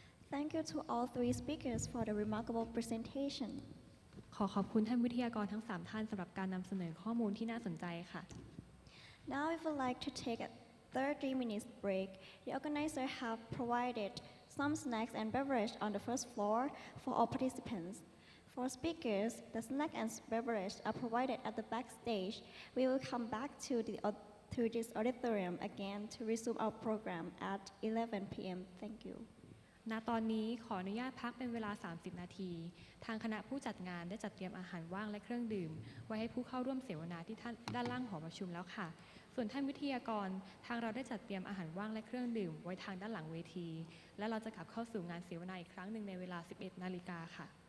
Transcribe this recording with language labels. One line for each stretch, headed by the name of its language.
English: Thank you to all 3 speakers for the remarkable presentation.
Thai: ขอขอบคุณท่านวิทยากรทั้ง3ท่านสำหรับการนำเสนอข้อมูลที่น่าสนใจค่ะ
English: Now we would like to take a 30-minute break. The organizer have provided some snacks and beverage on the first floor for all participants. For speakers, the snack and beverage are provided at the backstage. We will come back to this auditorium again to resume our program at 11 p.m. Thank you.
Thai: ณ ตอนนี้ขออนุญาตพักเป็นเวลา 30 นาที ทางคณะผู้จัดงานได้จัดเตรียมอาหารว่างและเครื่องดื่มไว้ให้ผู้เข้าร่วมเสวนาที่ด้านล่างหอประชุมแล้วค่ะ ส่วนท่านวิทยากรทางเราได้จัดเตรียมอาหารว่างและเครื่องดื่มไว้ทางด้านหลังเวทีและเราจะกลับเข้าสู่งานเสวนาอีกครั้งหนึ่งในเวลา 11 นาฬิกาค่ะ